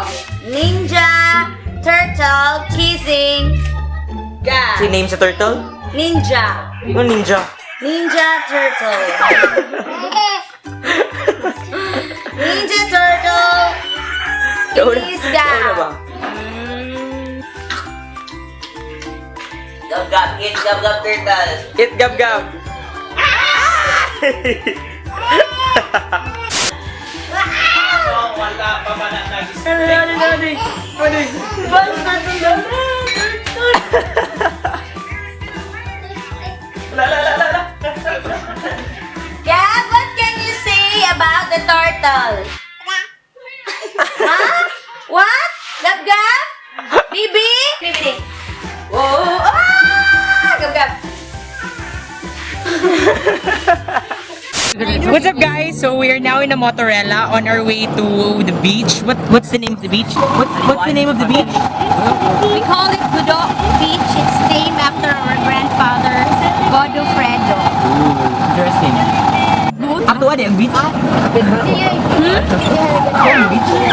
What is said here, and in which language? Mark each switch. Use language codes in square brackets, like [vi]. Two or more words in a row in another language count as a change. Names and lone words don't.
[en] Ninja turtle kissing guy. He names a turtle? Ninja. No, ninja. Ninja turtle. Ninja turtle. Kiss guy. Gab gab, eat gab gab turtle. Eat gab gab. [ceb] Wala pa ba na nagis? [en] Gab, what can you say about the turtle? Huh? What? Gab gab? Bibi? Bibi. Whoa! Ah! Gab gab. What's up guys? So we are now in a motorella on our way to the beach. What's the name of the beach? What's the name of the beach? We call it Gudo Beach. It's named after our grandfather, Godofredo. Interesting. [tl] Ato ano yung beach? [en] Beach?